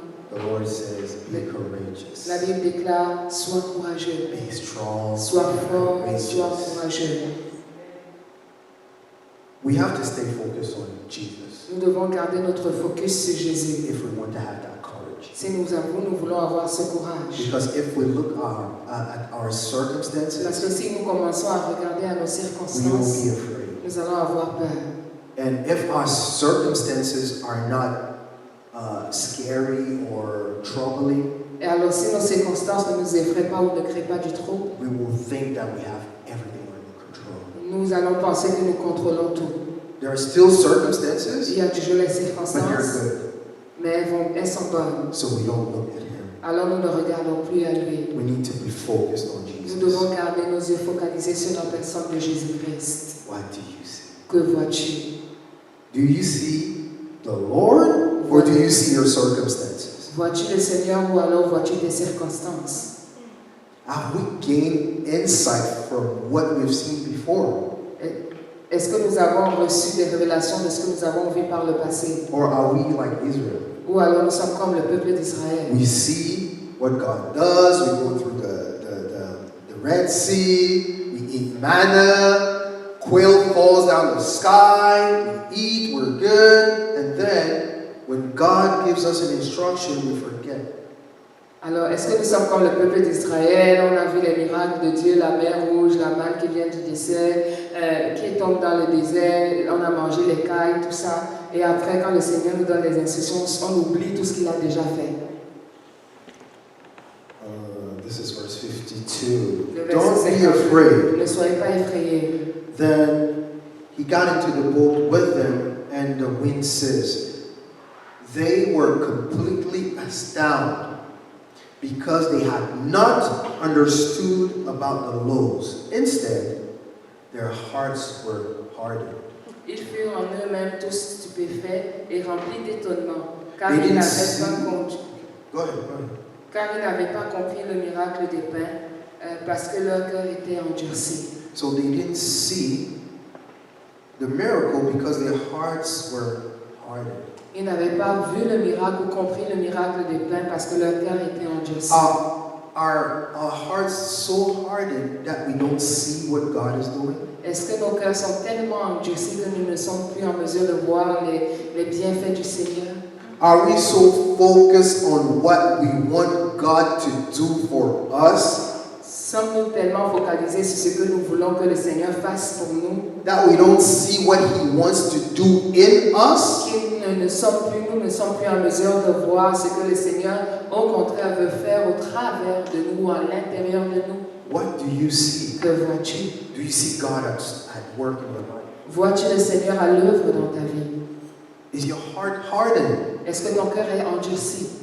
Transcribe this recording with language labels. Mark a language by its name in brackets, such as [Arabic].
[English] the Lord says, be courageous, [French] la Bible déclare, sois courageux, [English] be strong, [French] sois fort, sois [English] courageous. [French] courageux. [English] We have to stay focused on Jesus [French] Nous devons garder notre focus sur Jésus. [English] if we want to have that courage. [French] Si nous voulons avoir ce courage. [English] Because if we look at our [French] Parce [English] circumstances, [French] que si nous commençons à regarder à nos [English] we will [French] circonstances, [English] be afraid. [French] nous allons avoir peur. [English] And if our circumstances are not scary or troubling, [French] Et alors si nos circonstances ne nous effraient pas ou ne créent pas du trouble, [English] we will think that we have everything under control. [French] nous allons penser que nous contrôlons tout. [English] There are still circumstances, [French] Il y a toujours les [English] but they're [French] circonstances, [English] good. [French] mais elles sont bonnes. [English] So we don't look at him. [French] Alors nous ne regardons plus à lui. [English] We need to be focused on [French] Nous [English] Jesus. [French] devons garder nos yeux focalisés sur la personne de Jésus-Christ. [English] What do you see? [French] Que vois-tu? [English] Do you see the Lord or do you see your circumstances? [French] Vois-tu le Seigneur ou alors vois-tu tes circonstances? [English] Have we gained insight from what we've seen before? [French] Est-ce que nous avons reçu des révélations de ce que nous avons vu par le passé? [English] Or are we like Israel? [French] Ou alors nous sommes comme le peuple d'Israël? [English] We see what God does, we go through the Red Sea, we eat manna, quail falls down the sky, we eat, we're good, and then when God gives us an instruction, we forget. [French] Alors, est-ce que nous sommes comme le peuple d'Israël? On a vu les miracles de Dieu, la mer rouge, la manne qui vient du désert, qui tombe dans le désert, on a mangé les cailles, tout ça. Et après, quand le Seigneur nous donne les instructions, on oublie tout ce qu'il a déjà fait. [English] This is verse 52. [French] Le verset [English] Don't be [French] 52. [English] afraid. [French] Ne soyez pas effrayés. [English] Then he got into the boat with them, and the wind ceased. They were completely astounded because they had not understood about the loaves. Instead, their hearts were hardened. [French] Ils furent en eux-mêmes tous stupéfaits et remplis d'étonnement, car [English] They [French] ils [English] didn't [French] n'avaient [English] see- [French] pas compris. [English] Go ahead. [French] Car ils n'avaient pas compris le miracle des pains, parce que leur cœur était endurci. [English] So they didn't see the miracle because their hearts were hardened. [French] Ils n'avaient pas vu le miracle ou compris le miracle des pains parce que leur cœur était endurci. [English] Are our hearts so hardened that we don't see what God is doing? [French] Est-ce que nos cœurs sont tellement endurcis que nous ne sommes plus en mesure de voir les bienfaits du Seigneur? [English] Are we so focused on what we want God to do for us [French] Sommes-nous tellement focalisés sur ce que nous voulons que le Seigneur fasse pour nous [English] that we don't see what He wants to do in us? [French] que nous ne sommes plus en mesure de voir ce que le Seigneur, au contraire, veut faire au travers de nous, à l'intérieur de nous? [English] What do you see? [French] Que vois-tu? [English] Do you see God at work in your life? [French] Vois-tu le Seigneur à l'œuvre dans ta vie? [English] Is your heart hardened? [French] Est-ce que ton cœur est endurci?